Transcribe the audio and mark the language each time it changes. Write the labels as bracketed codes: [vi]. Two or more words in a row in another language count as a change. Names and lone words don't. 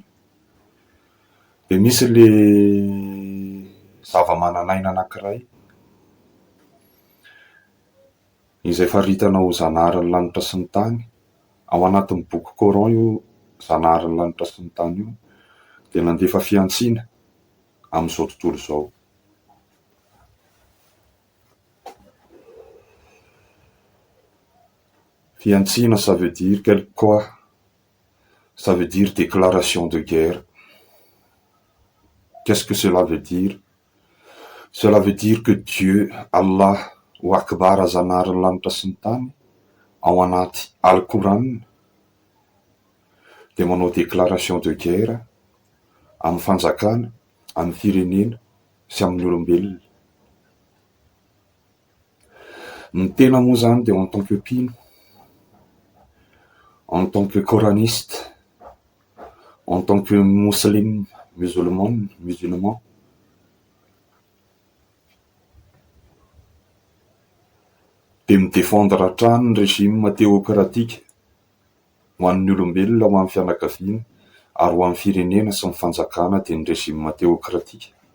[mg] Dia misy le zava-manan'aina anankiray izay faritana ho zanaharin'ny lanitra sy ny tany. Ao anatin'ny boky Coran io zanaharin'ny lanitra sy ny tany io, dia nandefa fiantsiana amin'izao tontolo izao. Fiantsiana, [fr] ça veut dire quoi? Ça veut dire déclaration de guerre. Qu'est-ce que cela veut dire? [mg] Cela veut dire que Dieu, Allah, ou Akbar zanaharin'ny lanitra sy ny tany, ao anaty Al-Quran, dia manao [fr] déclaration de guerre [mg] amin'ny fanjakana, amin'ny firenena sy amin'ny olombelona. Ny tena moa zany dia [fr] en tant que [mg] mpino, [fr] en tant que coraniste, en tant que musulman, [mg] dia midéfendre hatrany ny [fr] régime théocratique [mg] ho an'ny olombelona ho amin'ny fianakaviana, ary ho amin'ny firenena sy ny fanjakana dia ny [fr] régime théocratique.